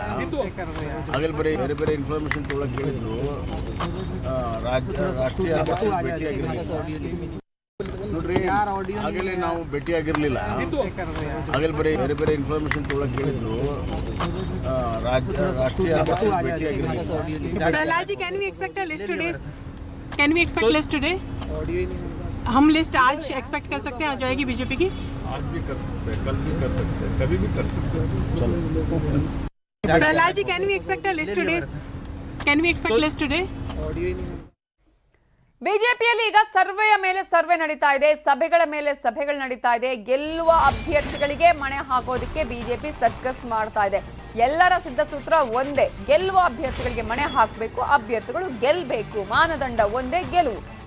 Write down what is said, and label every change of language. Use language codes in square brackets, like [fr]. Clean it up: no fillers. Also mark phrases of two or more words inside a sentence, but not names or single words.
[kn] ಆಗಲೇ ಬೇರೆ ಬೇರೆ ಇನ್ಫಾರ್ಮೇಶನ್ ತೊಗೊಳಕ್ ಹೇಳಿದ್ರು. ರಾಷ್ಟ್ರೀಯ ಅಧ್ಯಕ್ಷರು ಭೇಟಿಯಾಗಿರ್ಲಿಲ್ಲ. ನೋಡ್ರಿ, ಆಗಲೇ ನಾವು ಭೇಟಿಯಾಗಿರ್ಲಿಲ್ಲ. ಆಗಲೇ ಬೇರೆ ಬೇರೆ ಇನ್ಫಾರ್ಮೇಶನ್ ತೊಗೊಳಕ್ ಹೇಳಿದ್ರು. ರಾಷ್ಟ್ರೀಯ ಅಧ್ಯಕ್ಷರು ಭೇಟಿಯಾಗಿರ್ಲಿಲ್ಲ. [en] Prahlad ji, can we expect a list today? Can we expect list today? [hi] हम लिस्ट आज एक्सपेक्ट कर सकते हैं? आ जाएगी बीजेपी की? आज भी कर सकते हैं, कल भी कर सकते हैं, कभी भी कर सकते हैं. चलो [en] प्रहलाद जी, can we expect a list today? can we expect list today? [kn] ಬಿಜೆಪಿಯಲ್ಲಿ ಈಗ ಸರ್ವೆಯ ಮೇಲೆ ಸರ್ವೆ ನಡೀತಾ ಇದೆ. ಸಭೆಗಳ ಮೇಲೆ ಸಭೆಗಳು ನಡೀತಾ ಇದೆ. ಗೆಲ್ಲುವ ಅಭ್ಯರ್ಥಿಗಳಿಗೆ ಮಣೆ ಹಾಕೋದಕ್ಕೆ ಬಿಜೆಪಿ ಸರ್ಕಸ್ ಮಾಡ್ತಾ ಇದೆ. ಎಲ್ಲರ ಸಿದ್ಧ ಸೂತ್ರ ಒಂದೇ, ಗೆಲ್ಲುವ ಅಭ್ಯರ್ಥಿಗಳಿಗೆ ಮಣೆ ಹಾಕಬೇಕು, ಅಭ್ಯರ್ಥಿಗಳು ಗೆಲ್ಲಬೇಕು, ಮಾನದಂಡ ಒಂದೇ, ಗೆಲುವು.